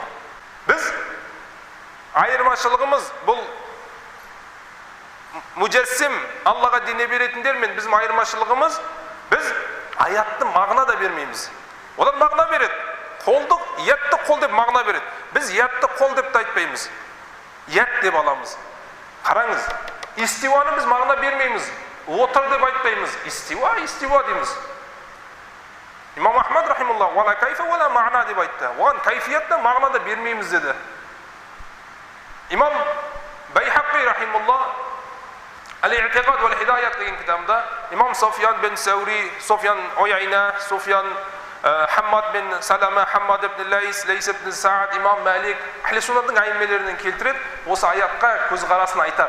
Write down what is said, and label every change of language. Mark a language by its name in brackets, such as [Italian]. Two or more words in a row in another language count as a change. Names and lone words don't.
[Kazakh] Біз айырмашылығымыз бұл мужассим Аллаға дине беретіндер мен біздің айырмашылығымыз біз аятты мағына да бермейміз. Олар мағына береді. Қолды, ятты қол деп мағына береді. Біз ятты қол деп те айтпаймыз. Ят деп аламыз. Қараңыз, истиуаны біз мағына бермейміз. Отыр деп айтпаймыз. Истиуа дейміз. Имам Ахмад рахималлах, [Arabic] «ولا كيف ولا معنى» [Kazakh] деп айтты. Оған кайфиятта мағына да бермейміз деді. Имам Байхақи рахималлах, Ал-И'тиқад вал Хидаят деген кітабында Имам Софиян бен Саури, Софиян Ойайна, Софиян Хаммад бен Салама, Хаммад ибн Лайс, Лайс ибн Саад, Имам Малик, Ахли Суннаттың айыммелерінен келтіреді, осы аятқа көзқарасын айтар.